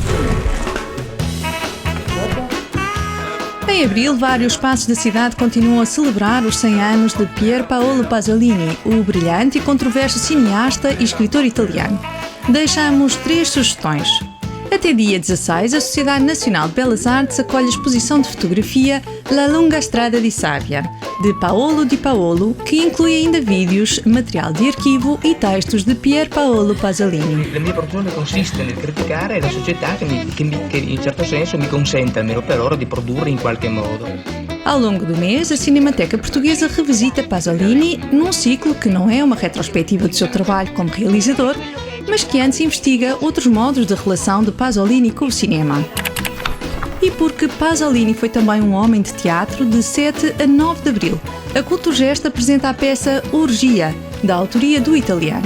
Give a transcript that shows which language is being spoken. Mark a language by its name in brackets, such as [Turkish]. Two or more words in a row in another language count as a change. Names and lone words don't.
[Portuguese] Em abril, vários espaços da cidade continuam a celebrar os 100 anos de Pier Paolo Pasolini, o brilhante e controverso cineasta e escritor italiano. Deixamos 3 sugestões. Até dia 16, a Sociedade Nacional de Belas Artes acolhe a exposição de fotografia La Lunga Strada di Savia, de Paolo Di Paolo, que inclui ainda vídeos, material de arquivo e textos de Pier Paolo Pasolini. [Italian] La mia professione consiste nel criticare la società che in certo senso mi consente, almeno per ora, di produrre in qualche modo. [Portuguese] Ao longo do mês, a Cinemateca Portuguesa revisita Pasolini num ciclo que não é uma retrospectiva do seu trabalho como realizador, mas que antes investiga outros modos de relação de Pasolini com o cinema. E porque Pasolini foi também um homem de teatro, de 7 a 9 de abril, a Culturgest apresenta a peça Orgia, da autoria do italiano.